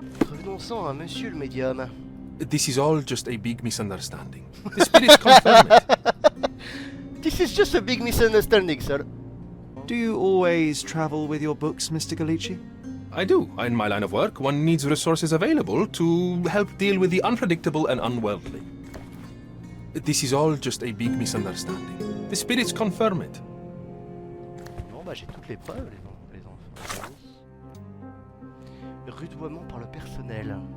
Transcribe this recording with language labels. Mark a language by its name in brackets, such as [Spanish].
[French] Revenons-en à monsieur le médium. [English] This is all just a big misunderstanding. The spirits confirm it. This is just a big misunderstanding, sir. Do you always travel with your books, Mr. Gallucci? I do. In my line of work, one needs resources available to help deal with the unpredictable and unworldly. This is all just a big misunderstanding. The spirits confirm it. [French] Bon bah j'ai toutes les preuves les enfants. Rudoiement par le personnel.